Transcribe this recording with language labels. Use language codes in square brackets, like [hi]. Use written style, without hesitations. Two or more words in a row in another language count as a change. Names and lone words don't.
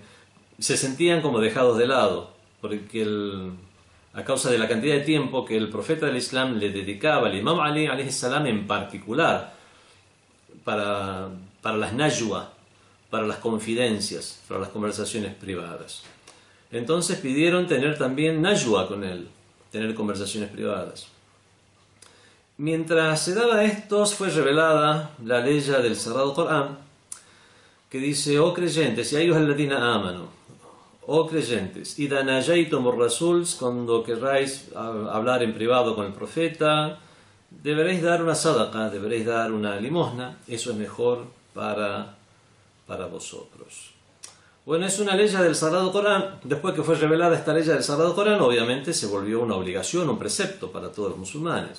[es] se sentían como dejados de lado, porque a causa de la cantidad de tiempo que el profeta del Islam le dedicaba al Imam Ali [ar] عليه السلام [es] en particular para las najwa, para las confidencias, para las conversaciones privadas. Entonces pidieron tener también najwa con él, tener conversaciones privadas. Mientras se daba esto, fue revelada la ley del Sagrado Corán, que dice: oh creyentes, [ar] يا أيها الذين آمنوا, [es] oh creyentes, [ar] إذا ناجيتم الرسول, [es] cuando querráis hablar en privado con el profeta, deberéis dar una sadaqa, deberéis dar una limosna, eso es mejor para vosotros. Bueno, es una ley del Sagrado Corán. Después que fue revelada esta ley del Sagrado Corán, obviamente se volvió una obligación, un precepto para todos los musulmanes.